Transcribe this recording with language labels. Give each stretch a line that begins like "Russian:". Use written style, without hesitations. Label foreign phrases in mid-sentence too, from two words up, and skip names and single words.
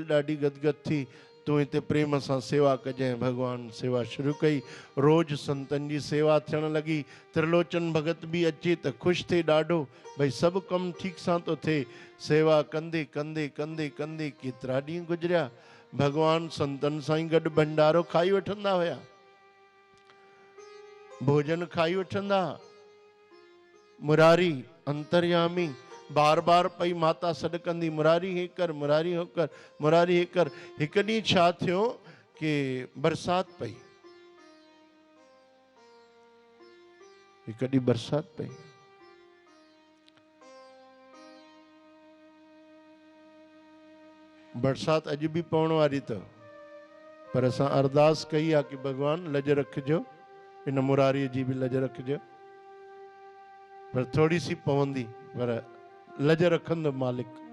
Sindhi: ॾाढी गदगद थी तूं हिते प्रेम सां सेवा कजांइ भॻवानु सेवा शुरू कई रोज़ संतनि जी सेवा थियण लॻी त्रिलोचन भगत बि अचे त ख़ुशि थिए ॾाढो भई सभु कमु ठीक सां थो थिए सेवा कंदे कंदे कंदे कंदे केतिरा ॾींहं गुज़रिया भॻवानु संतनि सां ई गॾु भंडारो खाई वठंदा हुया भोजन खाई वठंदा मुरारी अंतर्यामी बार बार पई माता सॾु कंदी मुरारी हे कर मुरारी हो कर मुरारी हे कर। हिकु ॾींहुं छा थियो कि बरसाति पई हिकु ॾींहुं बरसाति पई बरसाति अॼु बि पवण वारी अथव पर असां अरदास कई आहे कि भॻवानु लज रखिजो इन मुरारीअ जी बि लज रखिजो पर थोड़ी सी पवंदी पर लज रखंदो मालिक।